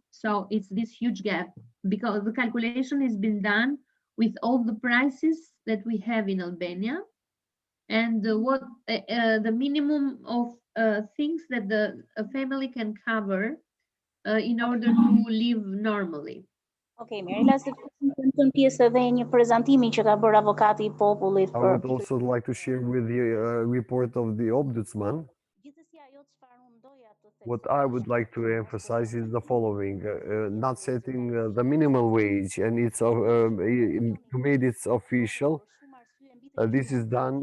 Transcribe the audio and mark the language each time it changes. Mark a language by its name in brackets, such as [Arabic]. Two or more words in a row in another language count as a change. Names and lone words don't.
[English] So it's this huge gap, because the calculation has been done with all the prices that we have in Albania, and what the minimum of things that a family can cover in order to live normally. [Albanian] Okay, Mirela, se të pjesë edhe një prezantimi që ka bërë avokati I popullit. [English] I would also like to share with the report of the Ombudsman. What I would like to emphasize is the following: not setting the minimal wage, and it's to make it official. This is done.